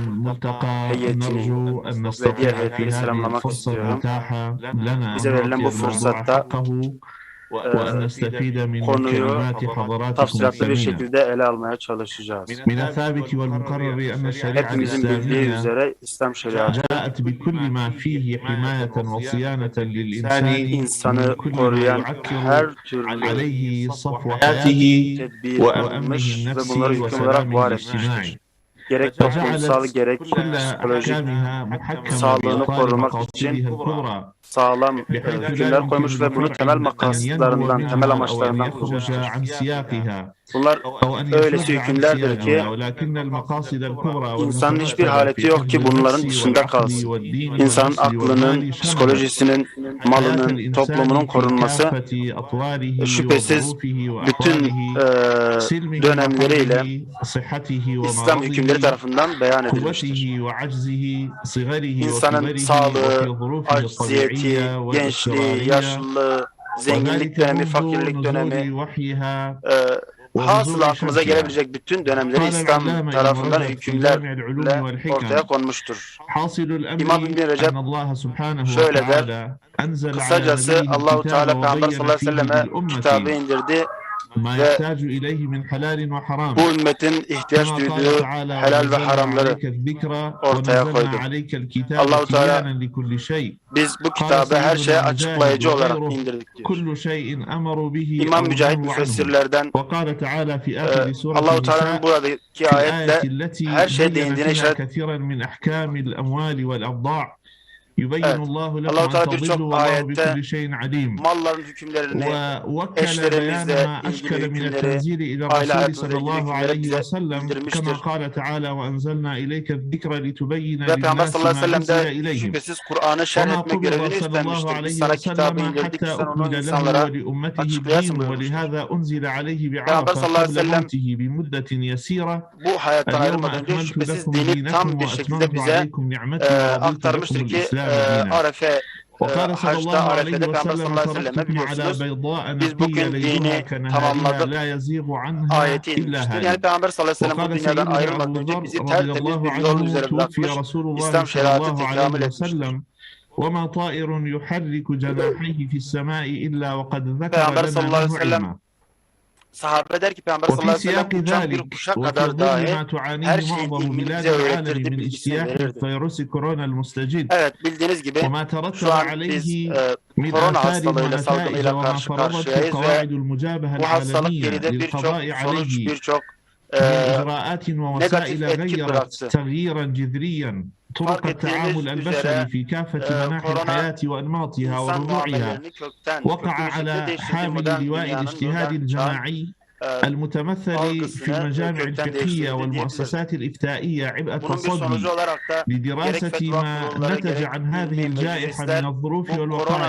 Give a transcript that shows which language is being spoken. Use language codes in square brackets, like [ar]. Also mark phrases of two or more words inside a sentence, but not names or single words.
[ar] الملتقى [tr] heyetini [ar] نرجو أن [tr] ve diğer [ar] نستطيع [tr] heyetleri [ar] في هذه [tr] selamlamak [ar] الفرصة [tr] istiyorum. [ar] المتاحة لنا أن [tr] Bize verilen [ar] نعطي [tr] bu [ar] الموضوع [tr] fırsatta [ar] حقه وأن نستفيد من [tr] konuyu [ar] كلمات حضراتكم [tr] tafsilatlı bir [ar] الثمينة. [tr] şekilde ele almaya çalışacağız. [ar] من الثابت والمقرر أن الشريعة [tr] Hepimizin bildiği [ar] الإسلامية [tr] üzere İslam şeriatı [ar] جاءت بكل ما فيه حماية وصيانة للإنسان من [tr] insanı [ar] كل ما [tr] koruyan [ar] يعكر [tr] her türlü [ar] عليه صفو [tr] tedbiri [ar] حياته [tr] alınmış [ar] وأمنه [tr] ve bunları [ar] النفسي [tr] hüküm olarak [ar] وسلامه [tr] var [ar] الاجتماعي. [tr] etmiştir. Gerek toplumsal [ar] فجعلت [tr] gerek [ar] كل [tr] psikolojik [ar] أحكامها محكمة [tr] sağlığını [ar] بإطار [tr] korumak için [ar] مقاصدها الكبرى [tr] sağlam [ar] بحيث لا [tr] hükümler [ar] يمكن [tr] koymuş ve bunu [ar] لفرع [tr] temel [ar] أن ينجو [tr] makaslarından, temel [ar] منها أو أن [tr] amaçlarından [ar] يخرج [tr] kılmıştır. [ar] عن سياقها [tr] Bunlar [ar] أو أن [tr] öylesi [ar] يفر عن [tr] hükümlerdir ki [ar] سياقها ولكن المقاصد الكبرى [tr] insanın hiçbir [ar] والمترتبة [tr] haleti [ar] في [tr] yok ki [ar] حفظ [tr] bunların [ar] النفس [tr] dışında [ar] والعقل [tr] kalsın. [ar] والدين [tr] İnsanın [ar] والنسل [tr] aklının, [ar] والمال شملت [tr] psikolojisinin, [ar] حياة [tr] malının, toplumunun [ar] الإنسان في [tr] korunması [ar] كافة أطواره [tr] şüphesiz [ar] وظروفه [tr] bütün [ar] وأحواله سلمه [tr] dönemleriyle [ar] وحربه صحته [tr] İslam hükümleri [ar] ومرضه [tr] tarafından beyan edilmiştir. [ar] قوته وعجزه صغره [tr] İnsanın [ar] وكبره [tr] sağlığı, [ar] وفي ظروفه [tr] acziyeti, [ar] الطبيعية [tr] gençliği, [ar] والاضطرارية [tr] yaşlılığı, zenginlik [ar] وذلك [tr] dönemi, [ar] منذ [tr] fakirlik dönemi, [ar] نزول وحيها [tr] hasılı [ar] ونزول [tr] aklımıza [ar] شرحها. [tr] gelebilecek bütün dönemleri [ar] قال [tr] İslam [ar] العلامة ابن [tr] tarafından [ar] رجب في [tr] hükümlerle [ar] جامع العلوم [tr] ortaya [ar] والحكم [tr] konmuştur. [ar] حاصل [tr] İmam [ar] الأمر [tr] İbn Recep [ar] أن الله سبحانه [tr] şöyle der, [ar] وتعالى أنزل على [tr] kısacası [ar] نبيه [tr] Allahu [ar] الكتاب [tr] Teala Peygamber [ar] وبين صلى الله عليه و فيه [tr] selleme [ar] للأمة [tr] kitabı indirdi [ar] ما [tr] ve [ar] يحتاج إليه من حلال وحرام [tr] bu ümmetin ihtiyaç [ar] كما قال [tr] duyduğu [ar] تعالى [tr] helal ve [ar] ونزلنا [tr] haramları [ar] عليك الذكر [tr] ortaya [ar] ونزلنا [tr] koydu. [ar] عليك الكتاب [tr] Allahu Teala [ar] تبيانا لكل شيء [tr] biz bu [ar] قال [tr] kitabı her şeye [ar] سيدنا مجاهد [tr] açıklayıcı olarak [ar] وغيره [tr] indirdik diyor. [ar] كل شيء أمروا به [tr] İmam [ar] أو [tr] Mücahit [ar] نهوا عنه [tr] müfessirlerden [ar] وقال تعالى في آخر سورة [tr] Allahu Teala'nın [ar] النساء [tr] buradaki [ar] في الآية [tr] ayetle [ar] التي [tr] her şeye [ar] بين [tr] değindiğine [ar] فيها [tr] işaret. [ar] كثيرا من أحكام الأموال والأبضاع يبين [tr] Evet. [ar] الله لكم [tr] Allah-u [ar] أن [tr] Teala [ar] تضلوا [tr] birçok [ar] والله [tr] ayette [ar] بكل شيء عليم [tr] malların hükümlerini, [ar] ووكل بيان [tr] eşlerimizle [ar] ما [tr] ilgili [ar] أشكل من [tr] hükümleri, [ar] التنزيل إلى [tr] aile [ar] الرسول [tr] hayatımızla [ar] صلى [tr] ilgili [ar] الله [tr] hükümleri [ar] عليه [tr] bize [ar] وسلم كما [tr] bildirmiştir. [ar] قال تعالى وأنزلنا إليك الذكر لتبين [tr] Ve Peygamber [ar] للناس صلى الله عليه ما [tr] ve [ar] نزل [tr] sellem de [ar] إليهم [tr] şüphesiz Kur'an'ı şerh [ar] وما [tr] etme [ar] قبض [tr] görevini [ar] صلى الله [tr] üstlenmiştir. Biz [ar] عليه [tr] sana kitabı [ar] وسلم [tr] indirdik ki [ar] حتى [tr] sen onu [ar] أكمل له [tr] insanlara [ar] ولأمته [tr] açıklayasın [ar] الدين [tr] buyurmuştur. [ar] ولهذا أنزل عليه [tr] Peygamber [ar] بعرفة صلى الله عليه و قبل [tr] sellem [ar] موته بمدة يسيرة [tr] bu hayattan [ar] اليوم [tr] ayrılmadan önce [ar] أكملت [tr] şüphesiz [ar] لكم [tr] dini [ar] دينكم [tr] tam bir şekilde [ar] وأتممت [tr] bize [ar] عليكم نعمتي ورضيت لكم [tr] aktarmıştır ki [ar] الإسلام دينا [tr] Arefe [ar] وقال صلى [tr] haçta [ar] الله عليه [tr] Arefe'de Peygamber [ar] وسلم صلى الله عليه وسلم تركتكم على [tr] biliyorsunuz [ar] بيضاء [tr] biz [ar] نقية [tr] bugün [ar] ليلها [tr] dini [ar] كنهارها [tr] tamamladık [ar] لا يزيغ عنها [tr] ayeti [ar] إلا [tr] inmiştir. Yani [ar] هالك [tr] Peygamber [ar] صلى الله عليه وسلم [tr] bu [ar] وقال [tr] dünyadan [ar] سيدنا [tr] ayrılmadan [ar] أبو [tr] önce [ar] ذر [tr] bizi [ar] رضي [tr] tertemiz [ar] الله [tr] bir yol [ar] عنه [tr] üzere [ar] توفي [tr] bırakmış, [ar] رسول الله [tr] İslam [ar] صلى [tr] şeriatı [ar] الله [tr] tekamül [ar] عليه [tr] etmiştir. [ar] وسلم وما طائر يحرك جناحيه في السماء إلا وقد ذكر [tr] Peygamber [ar] لنا صلى الله عليه منه وسلم علما [tr] sahabe der ki Peygamber sallallahu [ar] وفي عليه وسلم سياق [tr] uçan bir [ar] ذلك [tr] kuşa [ar] وفي [tr] kadar [ar] ظل [tr] dahi [ar] ما [tr] her [ar] تعانيه [tr] şeyin [ar] معظم [tr] ilmini [ar] بلاد [tr] bize [ar] العالم [tr] öğretirdi, [ar] من [tr] bilgisini [ar] اجتياح [tr] verirdi. [ar] فيروس كورونا المستجد [tr] Evet, bildiğiniz gibi [ar] وما ترتب [tr] şu an biz [ar] عليه من [tr] korona [ar] آثار [tr] hastalığıyla, [ar] ونتائج [tr] salgınıyla [ar] وما [tr] karşı [ar] فرضته [tr] karşıyayız ve [ar] قواعد المجابهة [tr] bu hastalık [ar] العالمية [tr] geride birçok [ar] للقضاء [tr] sonuç, [ar] عليه [tr] birçok [ar] من إجراءات [tr] negatif [ar] ووسائل [tr] etki [ar] غيرت [tr] bıraktı. [ar] تغييرا جذريا طرق [tr] Fark ettiğiniz [ar] التعامل البشري [tr] üzere [ar] في كافة مناحي [tr] korona [ar] الحياة وأنماطها [tr] insan [ar] وربوعها [tr] muamelelerini kökten, [ar] وقع [tr] köklü bir şekilde [ar] على [tr] değiştirdi. [ar] حامل [tr] Modern [ar] لواء [tr] dünyanın, [ar] الاجتهاد [tr] modern çağın [ar] الجماعي المتمثل في [tr] algısını [ar] المجامع [tr] kökten [ar] الفقهية [tr] değiştirdi diyebiliriz. [ar] والمؤسسات الإفتائية عبء [tr] Bunun bir sonucu [ar] التصدي [tr] olarak da gerek [ar] لدراسة [tr] fetva [ar] ما [tr] kurulları, [ar] نتج [tr] gerek [ar] عن هذه [tr] ilmi [ar] الجائحة [tr] meclisler [ar] من الظروف [tr] bu [ar] والوقائع